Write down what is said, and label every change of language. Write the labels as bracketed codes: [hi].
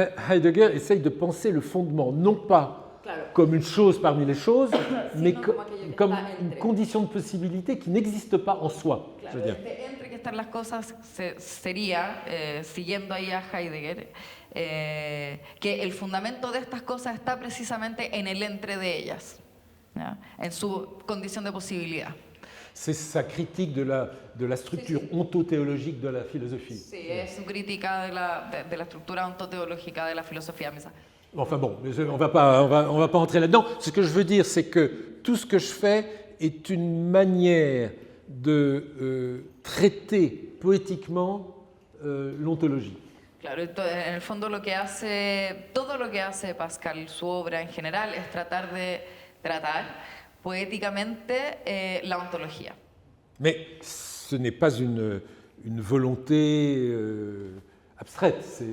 [fr] Heidegger essaye de penser le fondement, non pas comme une chose parmi les choses, mais comme une condition de possibilité qui n'existe pas en soi. Claro, je veux dire. [es] Entre que están las cosas sería, siguiendo ahí a Heidegger, que el fundamento de estas cosas está precisamente en el entre de ellas, ¿ya? En su condición de posibilidad. [fr] C'est sa critique de la structure ontothéologique de la philosophie. [es] Sí, es su crítica de la estructura ontoteológica de la filosofía. [fr] Enfin bon, on va pas entrer là-dedans. Ce que je veux dire, c'est que tout ce que je fais est une manière de traiter poétiquement l'ontologie. [es] Claro, en el fondo todo lo que hace Pascal, su obra en general, es tratar de tratar poéticamente la ontología. [fr] Mais ce n'est pas une volonté abstraite.